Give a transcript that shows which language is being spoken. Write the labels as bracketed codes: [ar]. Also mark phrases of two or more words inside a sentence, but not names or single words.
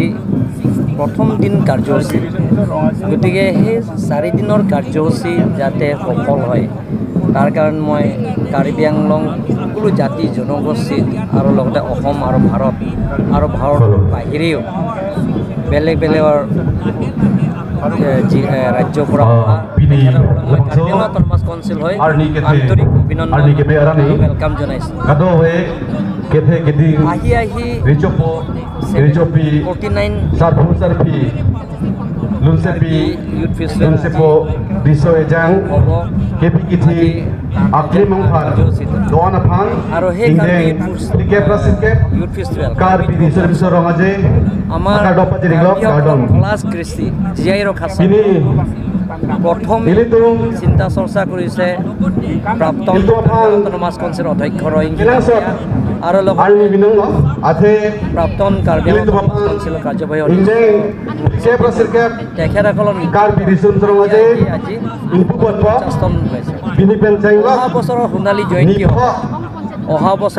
[as] প্রথম দিন কার্যসূচী গতিকে সেই 4 দিনৰ কাৰ্যসূচী যাতে সফল হয় তাৰ কাৰণ মই কাৰ্বি আংলং সকলো জাতি জনগোষ্ঠী আৰু লগতে অসম আৰু ভাৰত বাহিৰেও বেলেগ বেলেগৰ ৰাজ্যৰ পৰা তনমাছ কাউন্সিল হয় আন্তৰিক অভিনন্দন ওয়েলকাম জনাইছোঁ আহি [mjw] Ricopi 49 Sarpi Lunsepi Lunsepo Diso Ejang Kepi Kiti Akli Mangpar Doana Phang Indeng Tike Prasikep Karbi Diso Diso Rongaje Amar Dopa Jiriglok Gardon Kelas Kristi Jiairo Khasa Ini [as] প্ৰথম চিন্তা চৰ্চা কৰিছে প্ৰাপ্তন অট'নমাছ কাউন্সিল অধ্যক্ষ আৰু লগতে প্ৰাপ্তন কাৰ্বি আংলং কাউন্সিলৰ কাৰ্যবাহী তেখেতসকলৰ আজি অহা বছৰৰ সোণালী জয়ন্তী অহা বছৰ